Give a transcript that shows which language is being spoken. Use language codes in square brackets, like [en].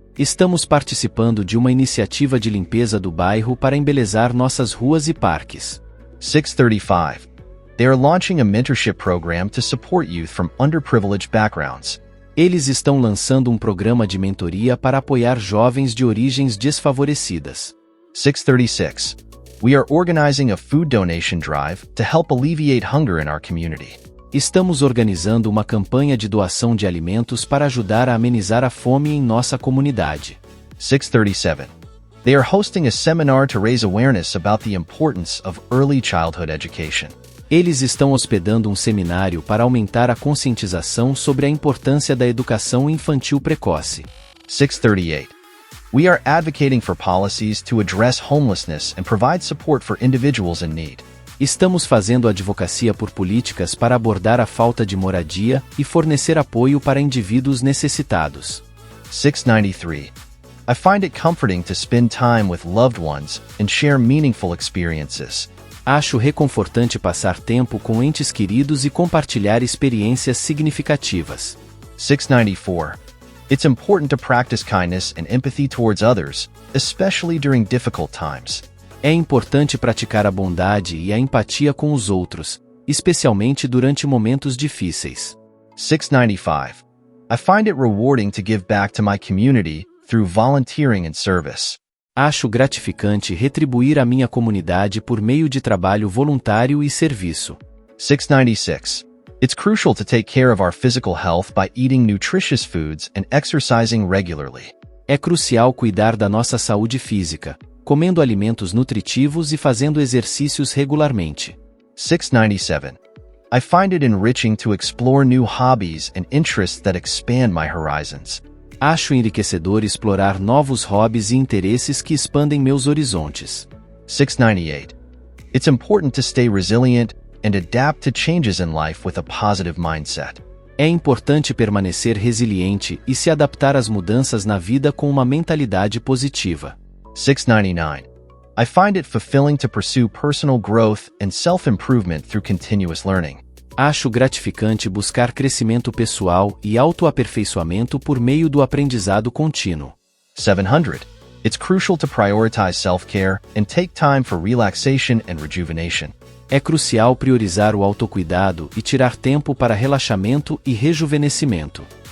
[pt] Estamos participando de uma iniciativa de limpeza do bairro para embelezar nossas ruas e parques. 635. [en] They are launching a mentorship program to support youth from underprivileged backgrounds. [pt] Eles estão lançando um programa de mentoria para apoiar jovens de origens desfavorecidas. 636. [en] We are organizing a food donation drive to help alleviate hunger in our community. [pt] Estamos organizando uma campanha de doação de alimentos para ajudar a amenizar a fome em nossa comunidade. 637. [en] They are hosting a seminar to raise awareness about the importance of early childhood education. [pt] Eles estão hospedando um seminário para aumentar a conscientização sobre a importância da educação infantil precoce. 638. [en] We are advocating for policies to address homelessness and provide support for individuals in need. [pt] Estamos fazendo advocacia por políticas para abordar a falta de moradia e fornecer apoio para indivíduos necessitados. 693. [en] I find it comforting to spend time with loved ones and share meaningful experiences. [pt] Acho reconfortante passar tempo com entes queridos e compartilhar experiências significativas. 694. [en] It's important to practice kindness and empathy towards others, especially during difficult times. [pt] É importante praticar a bondade e a empatia com os outros, especialmente durante momentos difíceis. 695. [en] I find it rewarding to give back to my community through volunteering and service. [pt] Acho gratificante retribuir à minha comunidade por meio de trabalho voluntário e serviço. 696. [en] It's crucial to take care of our physical health by eating nutritious foods and exercising regularly. [pt] É crucial cuidar da nossa saúde física, comendo alimentos nutritivos e fazendo exercícios regularmente. 697. [en] I find it enriching to explore new hobbies and interests that expand my horizons. [pt] Acho enriquecedor explorar novos hobbies e interesses que expandem meus horizontes. 698. [en] It's important to stay resilient and adapt to changes in life with a positive mindset. [pt] É importante permanecer resiliente e se adaptar às mudanças na vida com uma mentalidade positiva. 699. [en] I find it fulfilling to pursue personal growth and self-improvement through continuous learning. [pt] Acho gratificante buscar crescimento pessoal e autoaperfeiçoamento por meio do aprendizado contínuo. 700. [en] It's crucial to prioritize self-care and take time for relaxation and rejuvenation. [pt] É crucial priorizar o autocuidado e tirar tempo para relaxamento e rejuvenescimento.